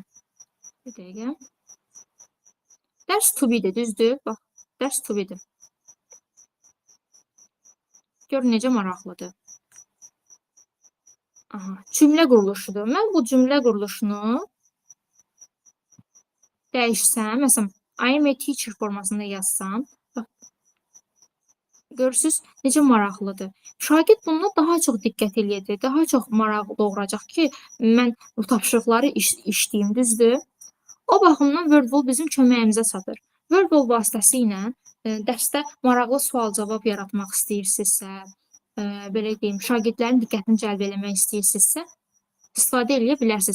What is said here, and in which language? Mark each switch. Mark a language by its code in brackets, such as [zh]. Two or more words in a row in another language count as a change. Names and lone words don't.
[az] Bir dəqiqə. Dərs to-be-dir, düzdür? Bax, dərs to-be-dir. Görün necə maraqlıdır. Aha, cümlə quruluşudur. Mən bu cümlə quruluşunu dəyişsəm, məsələn, [en] I am a teacher [az] formasında yazsam, görürsünüz, necə maraqlıdır. Şagird bununla daha çox diqqət eləyəcək, daha çox maraq doğuracaq ki, mən bu tapşırıqları işləyim, düzdür? O baxımdan Wordwall bizim köməyimizə çatır. Wordwall vasitəsilə dərsdə maraqlı sual-cavab yaratmaq istəyirsinizsə, belə deyim, şagirdlərin diqqətini cəlb eləmək istəyirsinizsə, istifadə edə bilərsiniz.